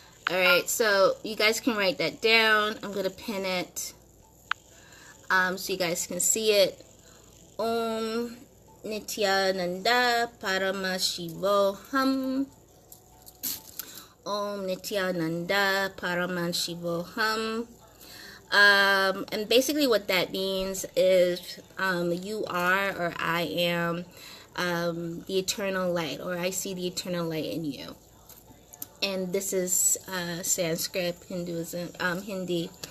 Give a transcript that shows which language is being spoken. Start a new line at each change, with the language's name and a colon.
English: Alright, so you guys can write that down. I'm going to pin it so you guys can see it.
Sanskrit: Om Nityananda Paramashivoham. Om Nityananda Paramashivoham.
English: And basically what that means is you are, or I am, the eternal light, or I see the eternal light in you. And this is Sanskrit, Hinduism, Hindi.